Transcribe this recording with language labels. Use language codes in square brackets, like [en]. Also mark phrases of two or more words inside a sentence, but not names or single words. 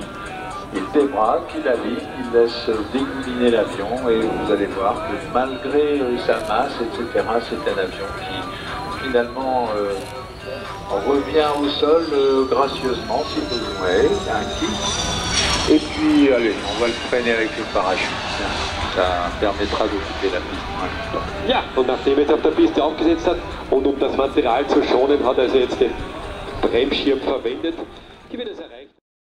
[fr] Il débraque, il aligne, il laisse dégouliner l'avion et vous allez voir que malgré sa masse, etc., c'est un avion qui finalement revient au sol gracieusement si besoin est, un kick. Et puis allez, on va le freiner avec le parachute. Ça permettra d'occuper la piste. [de] Ja, und nachdem er jetzt auf der Piste aufgesetzt hat und um das Material zu schonen, hat er also jetzt den Bremsschirm verwendet. Die wird es erreicht.